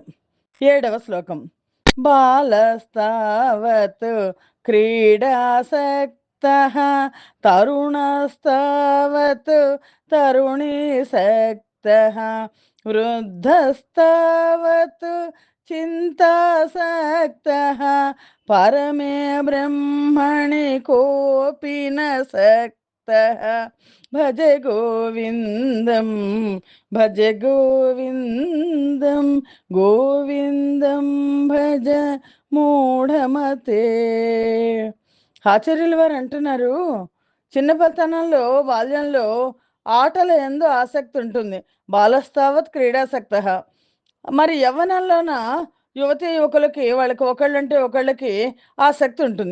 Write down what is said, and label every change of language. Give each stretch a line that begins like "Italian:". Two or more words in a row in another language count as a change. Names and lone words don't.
Sanskrit: 7వ శ్లోకం. బాలస్తావత్ క్రీడాసక్తః తరుణస్తావత్ తరుణీసక్తః వృద్ధస్తావత్ చింతాసక్తః పరమే బ్రహ్మణి కోపి న సక్తః భజ గోవిందం భజ గోవిందం గోవిందం భజ మూఢమతే.
Telugu: ఆచార్యుల వారు అంటున్నారు, చిన్నపతనంలో బాల్యంలో ఆటల ఎందు ఆసక్తి ఉంటుంది.
Sanskrit: బాలస్తావత్ క్రీడాసక్త.
Telugu: మరి యవ్వనంలోన యువతి యువకులకి వాళ్ళకి ఒకళ్ళంటే ఒకళ్ళకి ఆసక్తి ఉంటుంది.